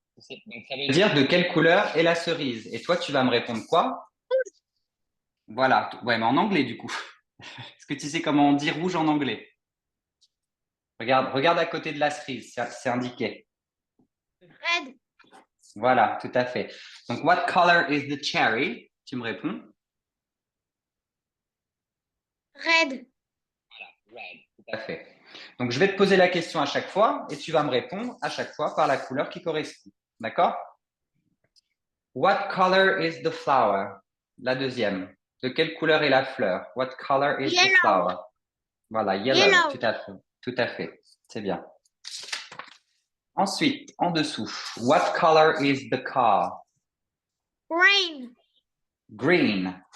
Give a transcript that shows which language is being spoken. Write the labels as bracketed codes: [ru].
[fr] Donc, ça veut dire Dire de quelle couleur est la cerise? Et toi, tu vas me répondre quoi? Voilà. Ouais, mais en anglais, du coup. Est-ce que tu sais comment on dit rouge en anglais? Regarde à côté de la cerise, c'est indiqué. [en] Red. [fr] Voilà, tout à fait. [en] Donc, what color is the cherry? [fr] Tu me réponds. [en] Red. red. [fr] Tout à fait. Donc, je vais te poser la question à chaque fois et tu vas me répondre à chaque fois par la couleur qui correspond. D'accord? [en] What color is the flower? [fr] La deuxième. De quelle couleur est la fleur? [en] What color is the Yellow. flower? Voilà, yellow. Yellow. [fr] Tout à fait. Tout à fait. C'est bien. Ensuite, en dessous. [en] What color is the car? Green. Green.